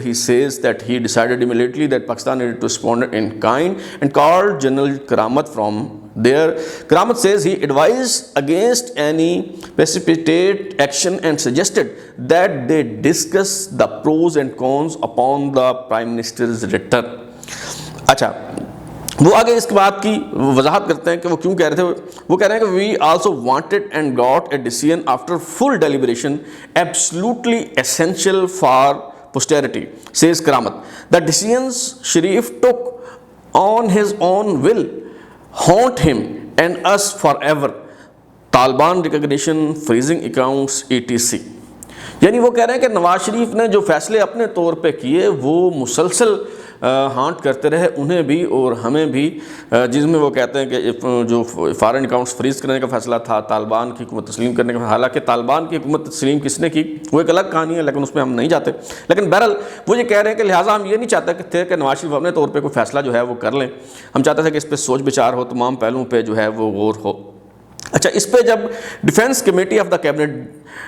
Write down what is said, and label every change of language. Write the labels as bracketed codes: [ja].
[en] He says that he decided immediately that Pakistan needed to respond in kind and called General Karamat from there. Karamat says he advised against any precipitate action and suggested that they discuss the pros and cons upon the Prime Minister's return. [ur] اچھا، وہ آگے اس کے بعد کی وضاحت کرتے ہیں کہ وہ کیوں کہہ رہے تھے۔ وہ کہہ رہے ہیں کہ [en] we also wanted and got a decision after full deliberation absolutely essential for posterity, says Karamat. The decisions Sharif took on his own will haunt him and us forever. Taliban recognition, freezing accounts, etc. [ur] یعنی وہ کہہ رہے ہیں کہ نواز شریف نے جو فیصلے اپنے طور پہ کیے وہ مسلسل ہانٹ کرتے رہے انہیں بھی اور ہمیں بھی، جس میں وہ کہتے ہیں کہ جو فارن اکاؤنٹس فریز کرنے کا فیصلہ تھا، طالبان کی حکومت تسلیم کرنے کا، حالانکہ طالبان کی حکومت تسلیم کس نے کی وہ ایک الگ کہانی ہے، لیکن اس میں ہم نہیں جاتے۔ لیکن بہرحال وہ یہ کہہ رہے ہیں کہ لہٰذا ہم یہ نہیں چاہتے تھے کہ نواز شریف اپنے طور پہ کوئی فیصلہ جو ہے وہ کر لیں، ہم چاہتے تھے کہ اس پہ سوچ بچار ہو، تمام پہلوؤں پہ جو ہے وہ غور ہو۔ اچھا، اس پہ جب defence committee of the cabinet